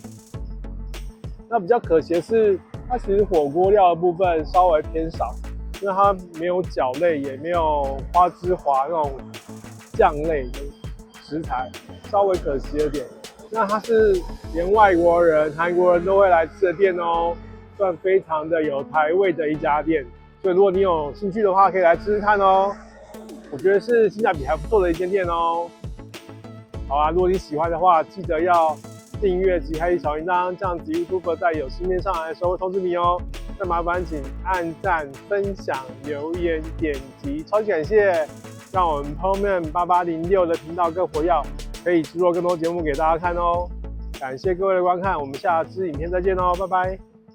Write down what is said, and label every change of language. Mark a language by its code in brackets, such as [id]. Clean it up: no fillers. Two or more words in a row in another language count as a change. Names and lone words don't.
[zh] 那比較可惜的是，它其實火鍋料的部分稍微偏少，因為它沒有餃類，也沒有花枝滑那種醬類的食材，稍微可惜了點。那它是連外國人、韓國人都會來吃的店哦，算非常的有台味的一家店。所以如果你有興趣的話，可以來吃吃看哦。我覺得是性價比還不錯的一間店哦。好啊，如果你喜歡的話，記得要訂閱及開啟小鈴鐺，這樣子 YouTube 在有新片上來的時候會通知你哦。再麻煩請按讚、分享、留言、點擊，超級感謝，讓我們 Pro Man 8806的頻道更活躍，可以製作更多節目給大家看哦。感謝各位的觀看，我們下支影片再見哦，拜拜。